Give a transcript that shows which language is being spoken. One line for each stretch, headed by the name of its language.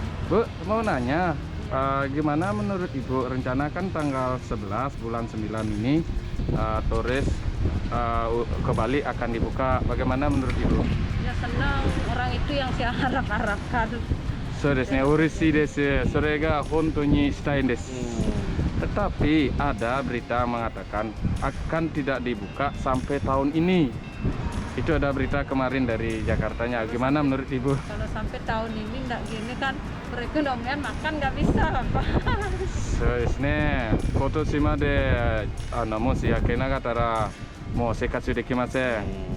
Indonesian: Bu, mau nanya, gimana menurut Ibu rencana kan tanggal 11 bulan 9 ini turis ke Bali akan dibuka. Bagaimana menurut Ibu? Ya senang, orang itu yang saya harap-harapkan.
Japanese: そうですね、嬉しいです。それが本当にしたいんです。
Indonesian: Tetapi ada berita mengatakan akan tidak dibuka sampai tahun ini. Itu ada berita kemarin dari Jakartanya. Gimana menurut Ibu? Kalau sampai tahun ini nggak gini kan perekonomian makan nggak bisa Pak.
Japanese: そうですね。今年までもし焼けなかったらもう生活できません。